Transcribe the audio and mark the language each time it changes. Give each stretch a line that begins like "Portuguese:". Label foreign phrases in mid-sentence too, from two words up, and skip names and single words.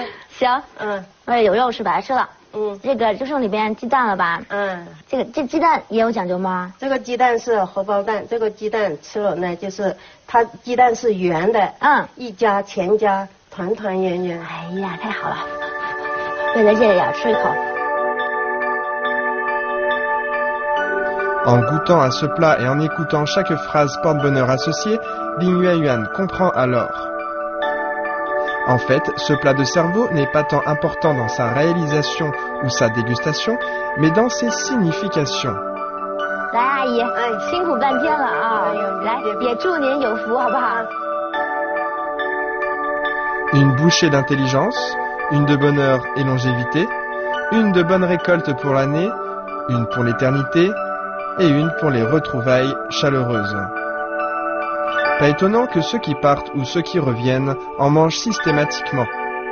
Chinese: 行，有肉吃白吃了，这个就剩里边鸡蛋了吧，这鸡蛋也有讲究吗？这个鸡蛋是荷包蛋，这个鸡蛋吃了呢，就是它鸡蛋是圆的，一家全家团团圆圆。哎呀，太好了，为了这个也要吃一口。
French: En goûtant à ce plat et en écoutant chaque phrase porte-bonheur associée, Ding Yuanyuan comprend alors. En fait, ce plat de cerveau n'est pas tant important dans sa réalisation ou sa dégustation, mais dans ses significations.
Chinese: 来，阿姨，辛苦半天了啊！来，也祝您有福，好不好？
French: Une bouchée d'intelligence, une de bonheur et longévité, une de bonne récolte pour l'année, une pour l'éternité et une pour les retrouvailles chaleureuses. Pas étonnant que ceux qui partent ou ceux qui reviennent en mangent systématiquement.